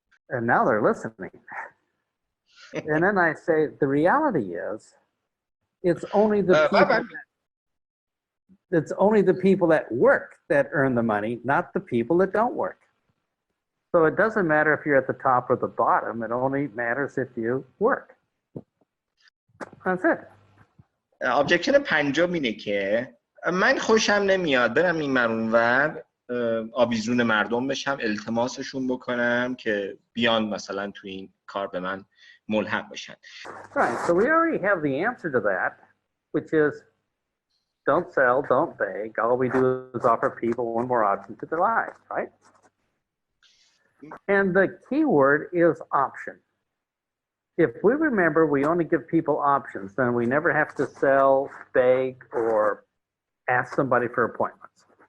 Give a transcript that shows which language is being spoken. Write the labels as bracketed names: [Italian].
[English] And now they're listening. And then I say, the reality is, it's only the people that work that earn the money, not the people that don't work. So it doesn't matter if you're at the top or the bottom. It only matters if you work. That's it. [Persian] آبجکشن پنجم اینه که من خوشم نمیاد برم این مرونور آویزون مردم بشم، التماسشون بکنم که بیان مثلا تو این کار به من ملحق بشن. [English] Right, so we already have the answer to that, which is don't sell, don't beg. All we do is offer people one more option to their lives, right? And the key word is option. If we remember we only give people options, then we never have to sell, beg, or ask somebody for appointments.